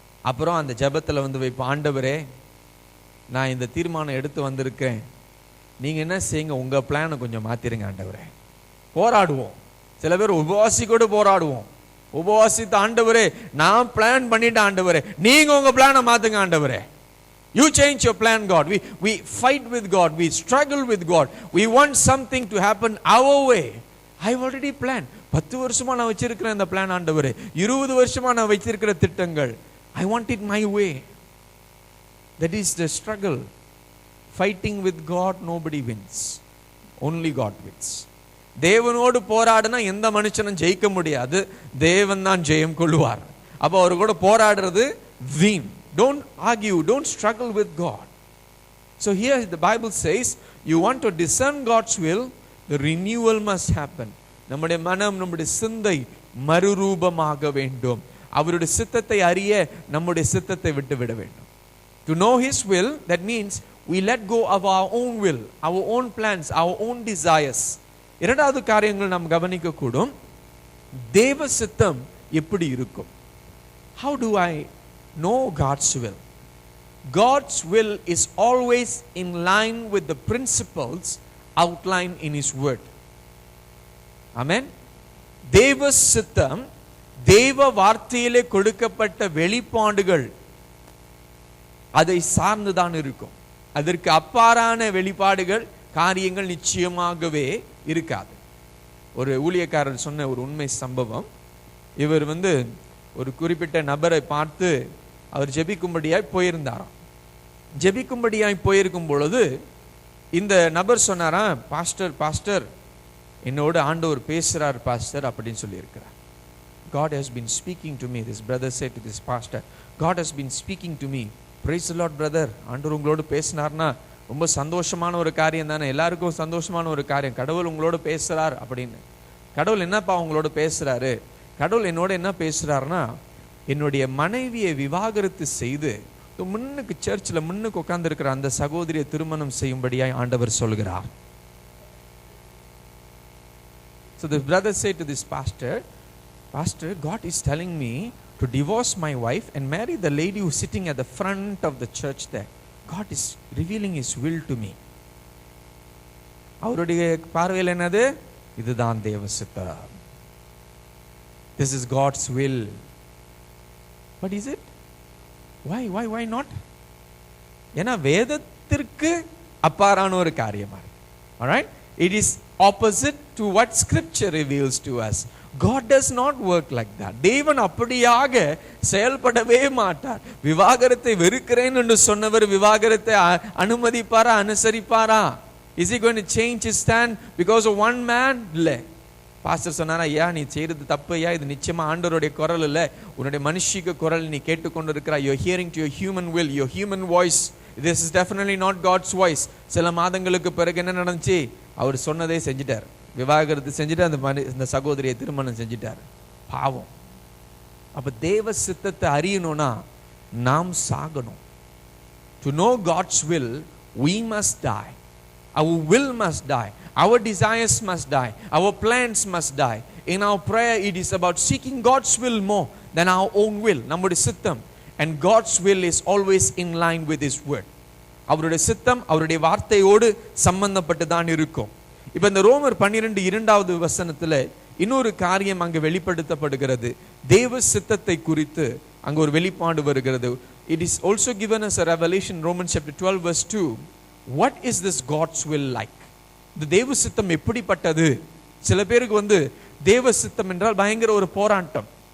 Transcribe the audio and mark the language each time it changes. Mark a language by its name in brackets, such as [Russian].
[Tamil] அப்புறம் அந்த ஜெபத்துல வைப்போம், ஆண்டவரே நான் இந்த தீர்மானம் எடுத்து வந்திருக்கேன், நீங்க என்ன செய்யுங்க, உங்க பிளானை கொஞ்சம் மாத்திருங்க ஆண்டவரே. போராடுவோம். சில பேர் உபவாசி கூட போராடுவோம். உபவாசித்த ஆண்டவரே நான் பிளான் பண்ணிட்டேன் ஆண்டவரே, நீங்க உங்க பிளானை மாத்துங்க ஆண்டவரே. [English] You change your plan, God. We fight with God. We struggle with God. We want something to happen our way. I've already planned. [Tamil] 10 வருஷமா நான் வச்சிருக்கிற அந்த பிளான் ஆண்டவரே, 20 வருஷமா நான் வச்சிருக்கிற திட்டங்கள், [English] I want it my way. That is the struggle. Fighting with God, nobody wins. Only God wins. [Tamil] தேவனோடு போராடினா எந்த மனுஷனும் ஜெயிக்க முடியாது, தேவன் தான் ஜெயம் கொள்வார். அப்போ அவர் கூட போராடுறது வீண். [English] Don't argue, don't struggle with God. So here the Bible says, you want to discern God's will, the renewal must happen. [Tamil] நம்முடைய மனம், நம்முடைய சிந்தை மறுரூபமாக வேண்டும். அவருடைய சித்தத்தை அறிய நம்முடைய சித்தத்தை விட்டு விட வேண்டும். [English] To know His will, that means we let go of our own will, our own plans, our own desires. [Tamil] இரண்டாவது காரியங்கள் நாம் கவனிக்க கூடும். தேவ சித்தம் எப்படி இருக்கும்? [English] How do I know God's will? God's will is always in line with the principles outlined in His word. Amen. [Tamil] தேவ சித்தம் தேவ வார்த்தையிலே கொடுக்கப்பட்ட வெளிப்பாடுகள் அதை சார்ந்துதான் இருக்கும். அதற்கு அப்பாறான வெளிப்பாடுகள், காரியங்கள் நிச்சயமாகவே இருக்காது. ஒரு ஊழியக்காரர் சொன்ன ஒரு உண்மை சம்பவம். இவர் ஒரு குறிப்பிட்ட நபரை பார்த்து அவர் ஜெபிக்கும்படியாய் போயிருந்தாராம். ஜெபிக்கும்படியாய் போயிருக்கும் பொழுது இந்த நபர் சொன்னாராம், பாஸ்டர் என்னோட ஆண்டவர் பேசுறார் பாஸ்டர் அப்படின்னு சொல்லியிருக்கிறார். [English] God has been speaking to me. This brother said to this pastor, God has been speaking to me. Praise the Lord brother. [Tamil] ஆண்டவர் உங்களோட பேசினார்னா ரொம்ப சந்தோஷமான ஒரு காரியம் தானே, எல்லாருக்கும் சந்தோஷமான ஒரு காரியம். கடவுள் உங்களோட பேசுறார் அப்படின்னு. கடவுள் என்னப்பா உங்களோட பேசுறாரு? கடவுள் என்னோட என்ன பேசுறாருன்னா, என்னுடைய மனைவியை விவாகரத்து செய்து முன்னுக்கு சர்ச்சில் முன்னுக்கு உட்கார்ந்து இருக்கிற அந்த சகோதரியை திருமணம் செய்யும்படியாய் ஆண்டவர் சொல்கிறார். [English] So the brother said to this pastor, God is telling me to divorce my wife and marry the lady who is sitting at the front of the church there. God is revealing His will to me. [Tamil] அவருடைய பார்வையில் என்னது? இதுதான் தேவ சித்தம். [English] This is God's will. But is it? Why not? [Tamil] ஏன்னா வேதத்திற்கு அப்பாறான ஒரு காரியமா இருக்கு. [English] All right? It is opposite to what scripture reveals to us. God does not work like that. [Tamil] தேவன் அப்படியாக செயல்படவே மாட்டார். விவாகரத்தை வெறுக்கிறேன் என்று சொன்னவர் விவாகரத்தை அனுமதிப்பாரா, அனுசரிப்பாரா? [English] Is he going to change his stand because of one man? [Tamil] இல்லை. பாஸ்டர் சொன்னாரா, ஐயா நீ செய்யறது தப்பு ஐயா, இது நிச்சயமா ஆண்டவருடைய குரல் இல்லை, உன்னுடைய மனுஷிக குரல் நீ கேட்டுக்கொண்டு இருக்கிறாய். [English] You're hearing to your human will, your human voice. This is definitely not God's voice. [Tamil] சில மாதங்களுக்கு பிறகு என்ன நடந்துச்சு? அவர் சொன்னதே செஞ்சிட்டார். விவாகரத்து செஞ்சுட்டு அந்த சகோதரியை திருமணம் செஞ்சிட்டார். பாவம். அப்ப தேவ சித்தத்தை அறியணும்னா நாம் சாகணும். [English] To know God's will, we must die. Our will must die. Our desires must die. Our plans must die. In our prayer, it is about seeking God's will more than our own will. [Tamil] நம்முடைய சித்தம். [English] And God's will is always in line with His word. [Tamil] அவருடைய சித்தம் அவருடைய வார்த்தையோடு சம்பந்தப்பட்டு தான் இருக்கும். இப்ப இந்த ரோமர் 12:2வது வசனத்துல இன்னொரு காரியம் அங்கு வெளிப்படுத்தப்படுகிறது. தேவ சித்தத்தை குறித்து அங்கு ஒரு வெளிப்பாடு வருகிறது. [English] It is also given as a revelation, Romans chapter 12 verse 2. What is this God's will like? [Tamil] இந்த தேவ சித்தம் எப்படிப்பட்டது? சில பேருக்கு தேவ சித்தம் என்றால் பயங்கர ஒரு போராட்டம்.